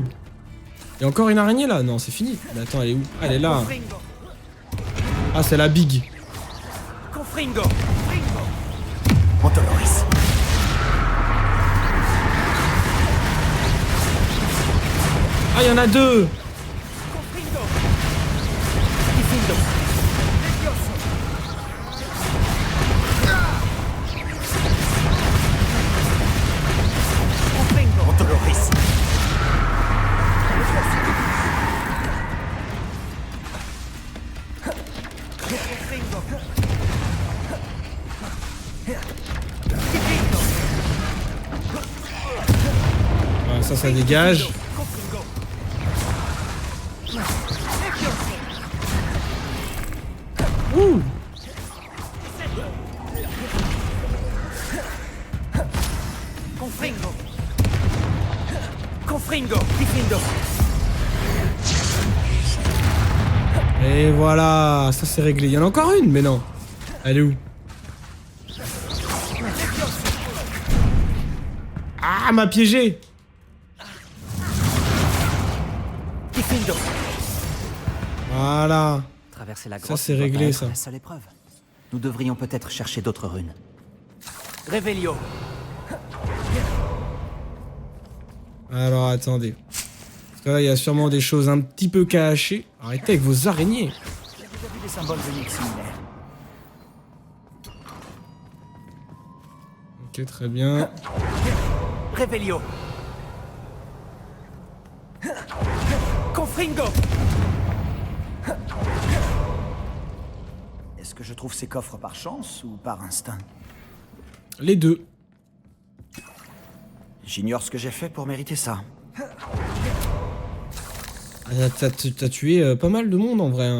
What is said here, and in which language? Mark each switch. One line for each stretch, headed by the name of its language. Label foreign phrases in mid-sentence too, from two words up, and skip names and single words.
French: Il y a encore une araignée là? Non, c'est fini. Mais attends, elle est où? Ah, elle est là. Confringo. Ah, c'est la big. Confringo. Antoloris. Ah, il y en a deux! Confringo. Diffindo. Confringo. Antoloris. Ah, ça dégage. Ouh! Confringo. Confringo. Diffindo. Et voilà, ça c'est réglé. Il y en a encore une, mais non. Elle est où? Ah, m'a piégé! Diffindo. Voilà. Traverser la Ça, grotte c'est ne doit réglé, pas être ça. la seule épreuve. Nous devrions peut-être chercher d'autres runes. Revelio. Alors, attendez. Parce que là, il y a sûrement des choses un petit peu cachées. Arrêtez avec vos araignées. J'ai déjà vu des symboles uniques similaires. Ok, très bien. Revelio. Confringo. Est-ce que je trouve ces coffres par chance ou par instinct? Les deux. J'ignore ce que j'ai fait pour mériter ça. Ah, t'as tué pas mal de monde en vrai, hein.